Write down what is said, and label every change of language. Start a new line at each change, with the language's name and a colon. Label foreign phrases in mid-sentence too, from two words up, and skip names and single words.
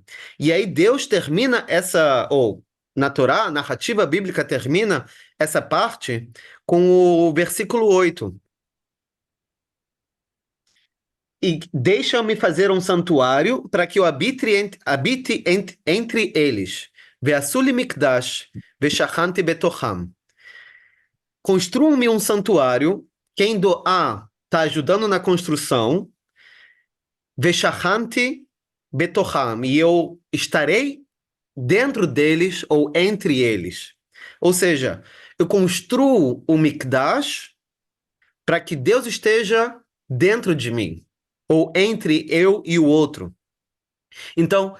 Portuguese: E aí Deus termina ou na Torá, a narrativa bíblica termina essa parte com o versículo 8. E deixa-me fazer um santuário para que eu habite entre eles.
Hebrew: ועשו לי מקדש, ושכנתי בתוכם.
Portuguese: Construam-me um santuário. Quem doar está ajudando na construção.
Hebrew: ושכנתי בתוכם.
Portuguese: E eu estarei dentro deles ou entre eles. Ou seja, eu construo o mikdash para que Deus esteja dentro de mim, ou entre eu e o outro.